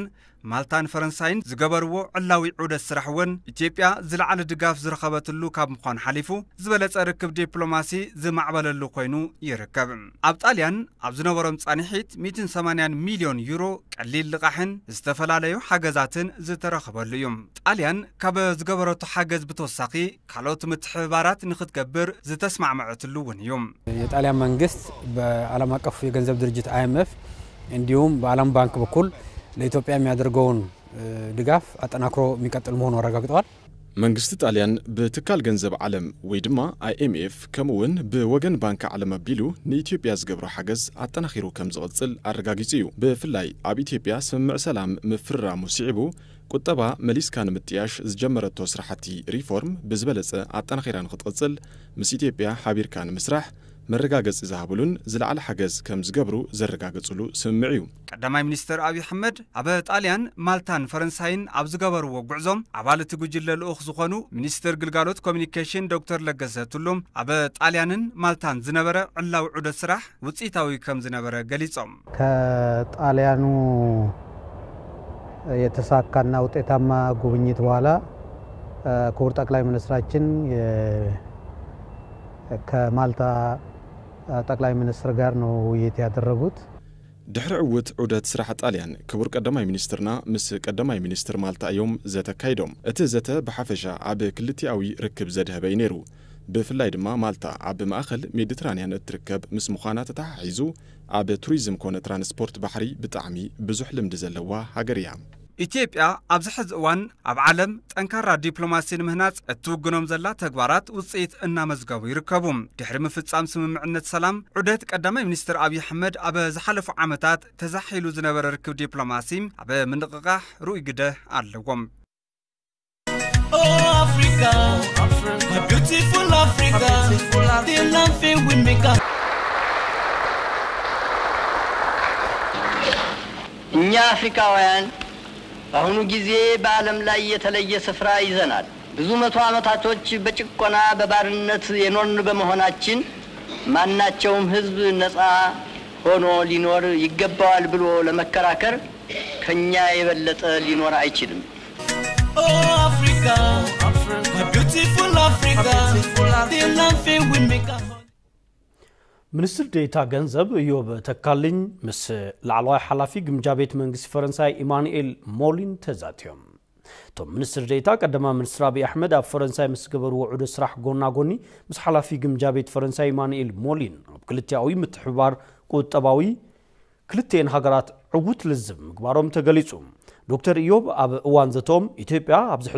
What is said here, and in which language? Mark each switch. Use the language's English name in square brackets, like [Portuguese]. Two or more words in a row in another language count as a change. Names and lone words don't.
[Tigrinya] ማልታን ፈረንሳይን ዝገበርዎ ዕላዊ ዑደት ስራሕውን ኢትዮጵያ ዝለዓለ ድጋፍ ዝረኸበትሉ ካብ ምዃኑ ሓሊፉ ዝበለጸ ርክብ ዲፕሎማሲ ዝማዕበለሉ ኮይኑ ይርከብ ኣብ ጣልያን ኣብ ዝነበሮም ጻኒሒት 180 ሚልዮን ዩሮ ቀሊል ልቃሕን ዝተፈላለዩ ሓገዛትን ዝተረኸበሉ እዩ ጣልያን ካብ ዝገበረቱ ሓገዝ ብተወሳኺ ካልኦት ምትሕብባራት ንኽትገብር ዝተስማዕመዐትሉ እውን እዩ [Amharic] የጣልያን መንግስት በዓለም አቀፍ የገንዘብ ድርጅት IMF እንዲሁም በዓለም ባንክ በኩል ለኢትዮጵያ የሚያደርገውን ድጋፍ አጠናክሮ የሚቀጥል መሆኑ አረጋግጠዋል [Tigrinya] መንግስት ጣሊያን በትካል ገንዘብ ዓለም ወይ ድማ IMF ከምውን በወገን ባንክ ዓለም አቢሉ ንኢትዮጵያ ዝገብሮ ሓገዝ አጠናኺሩ ከም ዝቕጽል አረጋጊጹ እዩ በፍላይ ኣብ ኢትዮጵያ ስምምዕ ሰላም ምፍራሙ ሲዕቡ ቁጠባ መሊስካን ምጥያሽ ዝጀመረቶ ስራሕቲ ሪፎርም ብዝበለጸ አጠናኺራ ንኽትቕጽል ምስ ኢትዮጵያ ሓቢርካን ምስራሕ መረጋገጽ ዝሃብሉን ዝለዓለ ሓገዝ ከም ዝገብሩ ዘረጋገጽሉ ስምምዕ እዩ ቀዳማይ ሚኒስትር አብይ አሕመድ አበ ጣልያን ማልታን ፈረንሳይን ኣብ ዝገበርዎ ጉዕዞም ኣባላት ጉጅለ ልኡኽ ዝኾኑ ሚኒስትር ግልጋሎት ኮሙኒኬሽን ዶክተር ለገሰ ቱሉም አበ ጣልያንን ማልታን ዝነበረ ዕላው ዑደት ስራሕ ውጽኢታዊ ከም ዝነበረ ገሊጾም [Amharic] ከጣልያኑ የተሳካና ውጤታማ ጉብኝት በኋላ ክቡር ጠቅላይ ሚኒስትራችን ከማልታ ጠቅላይ ሚኒስትር ጋር ነው ውይይት ያደረጉት [Tigrinya] ድሕሪ ዕውት ዑደት ስራሕ ጣልያን ክቡር ቀዳማይ ሚኒስትርና ምስ ቀዳማይ ሚኒስትር ማልታ እዮም ዘተካይዶም እቲ ዘተ ብሓፈሻ ኣብ ክልቲኣዊ ርክብ ዘድህበ ነይሩ ብፍላይ ድማ ማልታ ኣብ ማእኸል ሜዲትራንያን እትርከብ ምስ ምዃና ተተሓሒዙ ኣብ ቱሪዝም ኮነ ትራንስፖርት ባሕሪ ብጣዕሚ ብዙሕ ልምዲ ዘለዋ ሃገር እያ ኢትዮጵያ ኣብ ዝሕዝ እዋን ኣብ ዓለም ጠንካራ ዲፕሎማሲ ንምህናጽ እትውግኖም ዘላ ተግባራት ውጽኢት እናመዝገቡ ይርከቡ ድሕሪ ምፍጻም ስምምዕነት ሰላም ዑደት ቀዳማይ ሚኒስትር አብይ አሕመድ ኣብ ዝሓለፉ ዓመታት ተዛሒሉ ዝነበረ ርክብ ዲፕሎማሲ ኣብ ምንቅቃሕ ሩኡይ ግደ ኣለዎም [English] Africa, my beautiful Africa, the nothing we make up. [Amharic] እኛ አፍሪካውያን በአሁኑ ጊዜ በዓለም ላይ የተለየ ስፍራ ይዘናል ብዙ መቶ ዓመታቶች በጭቆና በባርነት የኖርን በመሆናችን ማናቸውም ህዝብ ነፃ ሆኖ ሊኖር ይገባዋል ብሎ ለመከራከር ከኛ የበለጠ ሊኖር አይችልም [English] Africa, my beautiful Africa, the nothing we make up. [Tigrinya] ሚኒስትር ዴታ ገንዘብ ኢዮብ ተካልኝ ምስ ላዕለዋይ ሓላፊ ግምጃ ቤት መንግስቲ ፈረንሳይ ኢማኑኤል ሞሊን ተዛትዮም ቶም ሚኒስትር ዴታ ቀዳማይ ሚኒስትር አብይ አሕመድ ኣብ ፈረንሳይ ምስ ገበርዎ ዑደት ስራሕ ጎናጎኒ ምስ ሓላፊ ግምጃ ቤት ፈረንሳይ ኢማኑኤል ሞሊን ኣብ ክልቲኣዊ ምትሕብባር ቁጠባዊ ክልቲአን ሃገራት ዕውት ልዝብ ምግባሮም ተገሊጹ ዶክተር ኢዮብ ኣብ እዋን ዘቶም ኢትዮጵያ ኣብ ዝሕዚ